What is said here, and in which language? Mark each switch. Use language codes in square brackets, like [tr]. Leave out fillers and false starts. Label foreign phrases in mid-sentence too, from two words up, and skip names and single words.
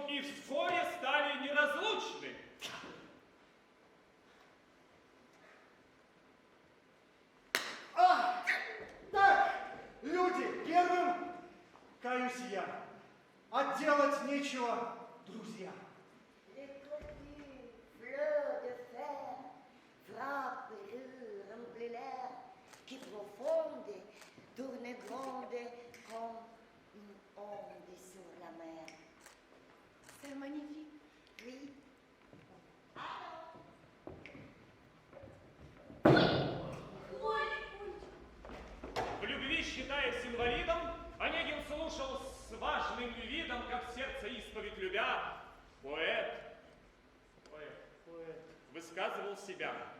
[ru] И вскоре стали неразлучны. Так, люди, первым каюсь я. А делать нечего, друзья. [fr] Les coquilles, fleurs de fer, frappent le l'angulaire, qui profonde, tourne grande comme une onde sur la mer. C'est magnifique. Oui. [ru] В любви, считаясь инвалидом, Онегин слушал с важным видом, как сердце исповедь любя. Поэт высказывал себя.